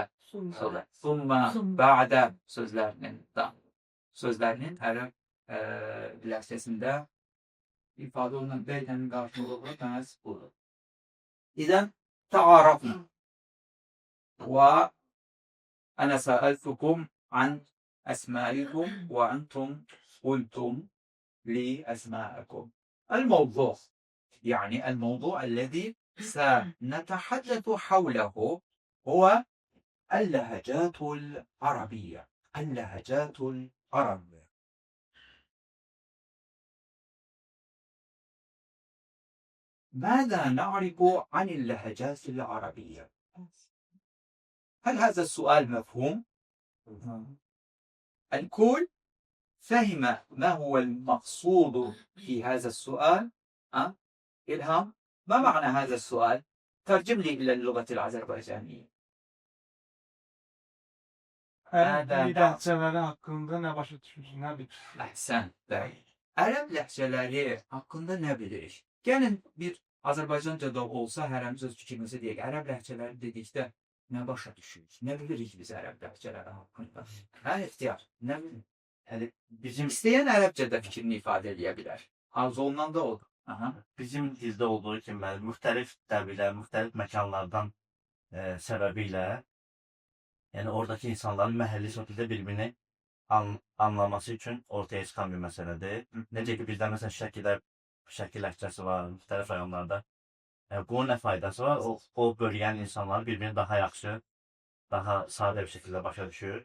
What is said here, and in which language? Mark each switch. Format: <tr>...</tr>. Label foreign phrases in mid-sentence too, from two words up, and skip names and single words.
<az>Summa, bə'də sözlərinin ərəb ləhcəsində ifadə olunan bə'dənin qarşılığı məhz budur.</az> <ar>إذن، تعارفنا. وأنا سألتكم عن أسمائكم وأنتم قلتم لي أسمائكم. الموضوع يعني الموضوع الذي سنتحدث حوله هو اللهجات العربية. اللهجات العربية. ماذا نعرف عن اللهجات العربية؟ هل هذا السؤال مفهوم؟ الكل فهم ما هو المقصود في هذا السؤال؟ إلهام، ما معنى هذا السؤال؟ ترجم لي إلى اللغة الأذربيجانية.</ar> <az>Ərəb ləhcələri haqqında nə başa düşürsün, nə bilirsən? Əhsən, bəli. Ərəb ləhcələri haqqında nə bilirik? Gəlin bir Azərbaycancada olsa hərəmiz öz fikrimizi deyək. Ərəb ləhcələri dedikdə nə başa düşürük? Nə bilirik biz ərəb ləhcələri haqqında? İxtiyar, nə bilirik? Yani bizim İstəyən ərəbcədə fikrini ifadə edə bilər. Arzu olunan da odur.</az> <tr>bizim dilde olduğu kimi yani muhtelif dəvirlər, muhtelif məkanlardan səbəbiyle yani oradaki insanların məhəlli şəkildə birbirini anlaması üçün ortaya çıxan bir məsələdir.</tr> <az>Necə ki bizdə məsələn şəkil ləhcəsi var, müxtəlif rayonlarda. Bunun nə faydası var? O bölgənin insanları birbirini daha yaxşı, daha sadə bir şəkildə başa düşür.</az>